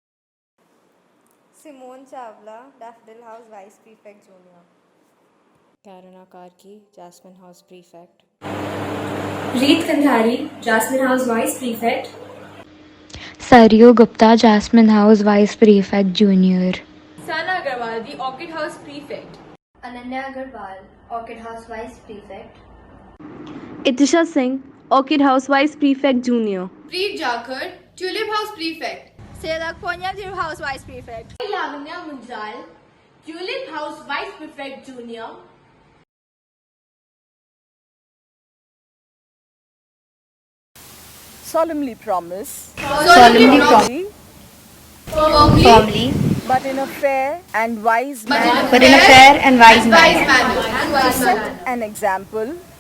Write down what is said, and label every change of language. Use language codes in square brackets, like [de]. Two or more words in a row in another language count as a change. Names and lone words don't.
[en] Simone Chawla, Daffodil House vice prefect junior. Karuna Karki, Jasmine House prefect. Reet Kandhari, Jasmine House vice prefect. Saryu Gupta, Jasmine House vice prefect junior. Sana Agarwal, the Orchid House prefect. Ananya Agarwal, Orchid House vice prefect. Itisha Singh, Orchid House vice prefect junior. Preet Jakhar, Tulip House prefect. Sedak Ponya, Tulip House vice prefect. Lavanya Munjal, Tulip House vice prefect junior. solemnly promise. Firmly. But in a fair and wise manner. To set an example.